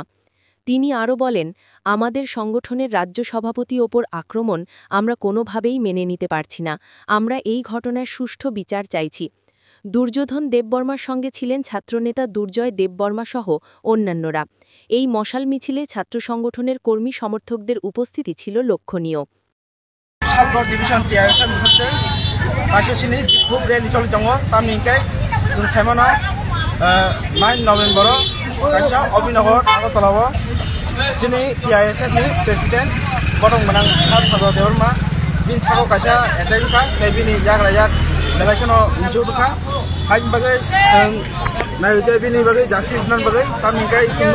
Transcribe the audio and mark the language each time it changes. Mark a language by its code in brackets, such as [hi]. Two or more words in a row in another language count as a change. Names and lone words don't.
[bn] তিনি আরও বলেন, আমাদের সংগঠনের রাজ্য সভাপতি ওপর আক্রমণ আমরা কোনোভাবেই মেনে নিতে পারছি না। আমরা এই ঘটনার সুষ্ঠু বিচার চাইছি। দুর্যোধন দেববর্মার সঙ্গে ছিলেন ছাত্রনেতা দুর্জয় দেববর্মা সহ অন্যান্যরা। এই মশাল মিছিলে ছাত্র সংগঠনের কর্মী সমর্থকদের উপস্থিতি ছিল লক্ষণীয়। [trp] Sini TISF ni Presiden Borong Menang Sar Sajar Dewarma bin Sako Kaisa Edai Duka Nebi ni Jak Rayak Dalai Kono Inju Duka Hain Bagai Seng Nai Debi ni Bagai Justice Nan Bagai Kami Kai Sung